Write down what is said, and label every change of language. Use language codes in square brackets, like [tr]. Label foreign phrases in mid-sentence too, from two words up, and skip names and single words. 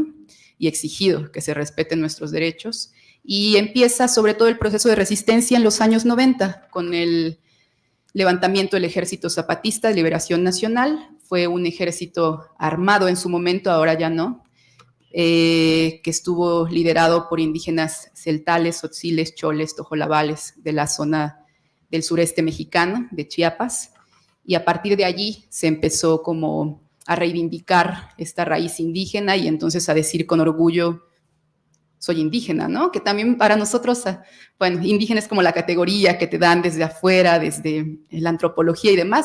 [es] Y exigido que se respeten nuestros derechos. Y empieza sobre todo el proceso de resistencia en los años 90, con el levantamiento del Ejército Zapatista de Liberación Nacional. Fue un ejército armado en su momento, ahora ya no, que estuvo liderado por indígenas celtales, tzotziles, choles, tojolabales de la zona del sureste mexicano, de Chiapas, y a partir de allí se empezó como a reivindicar esta raíz indígena y entonces a decir con orgullo, soy indígena, ¿no? Que también para nosotros, bueno, indígena es como la categoría que te dan desde afuera, desde la antropología y demás.